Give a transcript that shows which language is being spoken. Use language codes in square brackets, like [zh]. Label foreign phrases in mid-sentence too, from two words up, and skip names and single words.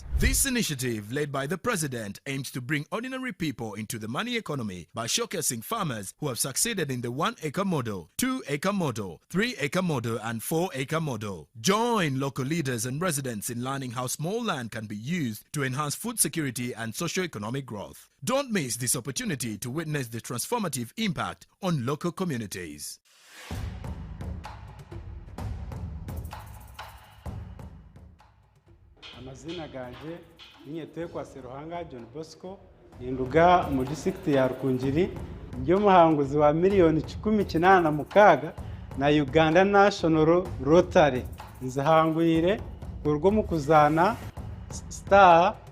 [en] This initiative, led by the President, aims to bring ordinary people into the money economy by showcasing farmers who have succeeded in the 1-acre model, 2-acre model, 3-acre model and 4-acre model. Join local leaders and residents in learning how small land can be used to enhance food security and socio-economic growth. Don't miss this opportunity to witness the transformative impact on local communities. [nyn] Amazina ganje Ninyetekwa Seruhanga John Bosco Ninduga mu district ya Rukungiri ndio muhanguzi wa miliyoni 18 na Uganda National Rotary nzahangwire urwo mu kuzana star